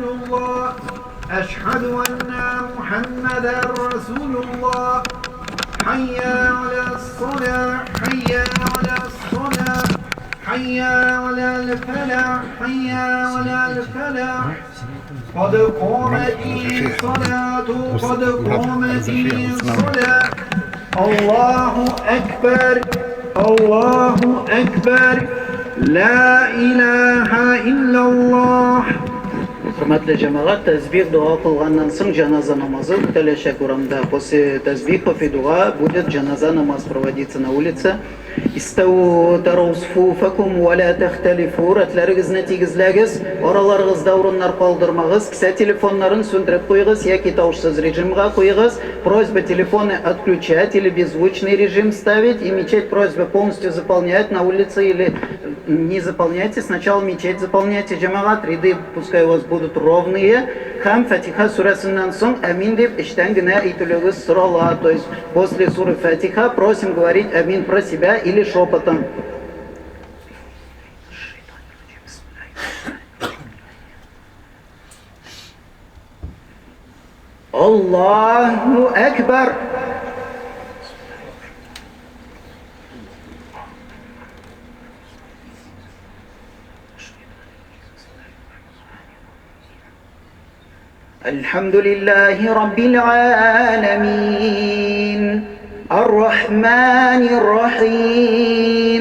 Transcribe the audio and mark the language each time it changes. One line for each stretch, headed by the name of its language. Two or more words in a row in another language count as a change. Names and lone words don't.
Arabic: الله أشهد أن محمدا رسول الله حي على الصلاة حي على الصلاة حي على الفلاح حي على الفلاح قد قامت الصلاة قد قامت الصلاة الله أكبر الله أكبر لا إله إلا الله.
Tatar: Hürmetli cemaat, tezbih dua kılgandan sonra cenaze namazı telaşak урамда.
Russian: После тезбиха и дуа будет джаназа намаз проводиться на улице.
Arabic: استووا تراصوا صفوفكم ولا تختلفوا.
Uzbek: Ratlarigizni tegizlagiz, oralarigizda o'rinlar qoldirmag'iz. Kisa telefonlarini so'ndirib qo'yig'iz yoki tovushsiz rejimga qo'yig'iz.
Russian: Просьба телефоны отключать или беззвучный режим ставить и мечеть просьба полностью заполнять на улице или не заполняйте. Сначала мечеть заполняйте, джамаат, ряды пускай у вас будут ровные.
Tatar: Хам Фатиха сурасынан соң амин деп иштен генә әйтүлегез сорала.
Russian: То есть после суры Фатиха просим говорить амин про себя или шепотом.
Arabic: الله أكبر. الحمد لله رب العالمين الرحمن الرحيم